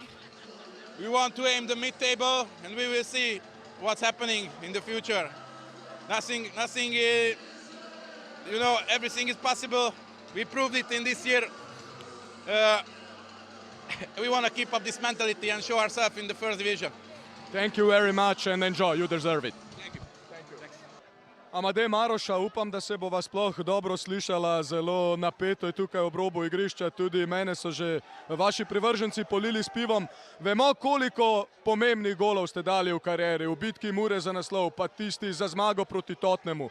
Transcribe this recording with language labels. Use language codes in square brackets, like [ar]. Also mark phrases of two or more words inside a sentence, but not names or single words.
[en] We want to aim the mid-table, and we will see what's happening in the future. Nothing, you know, everything is possible. We proved it in this year. We want to keep up this mentality and show ourselves in the first division. Thank you very much and enjoy. You deserve it. Thank you. [sl] Amadej Maroša, upam, da se bova sploh dobro slišala, zelo napeto je tukaj ob robu igrišča, tudi mene so že vaši privrženci polili s pivom. Vemo, koliko pomembnih golov ste dali v karieri, v bitki Mure za naslov, pa tisti za zmago proti Tottenhamu.